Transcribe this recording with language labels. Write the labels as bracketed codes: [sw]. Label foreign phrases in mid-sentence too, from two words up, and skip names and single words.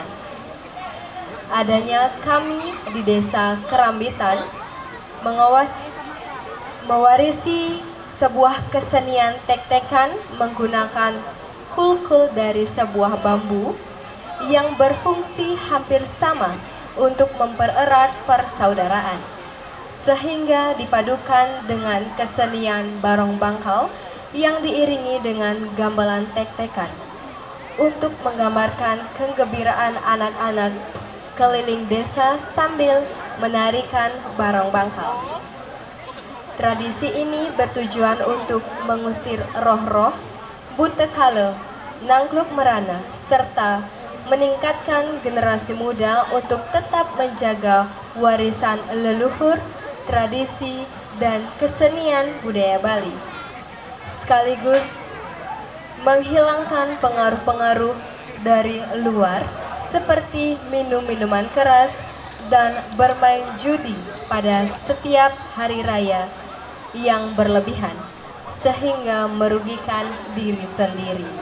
[id] Adanya kami di desa Kerambitan mewarisi sebuah kesenian tek-tekan menggunakan kulkul dari sebuah bambu yang berfungsi hampir sama untuk mempererat persaudaraan, sehingga dipadukan dengan kesenian barong bangkal yang diiringi dengan gamelan tek-tekan untuk menggambarkan kegembiraan anak-anak keliling desa sambil menarikan barong bangkal. Tradisi ini bertujuan untuk mengusir roh-roh buta kala, nangkluk merana, serta meningkatkan generasi muda untuk tetap menjaga warisan leluhur, tradisi, dan kesenian budaya Bali, sekaligus menghilangkan pengaruh-pengaruh dari luar seperti minum-minuman keras dan bermain judi pada setiap hari raya yang berlebihan sehingga merugikan diri sendiri.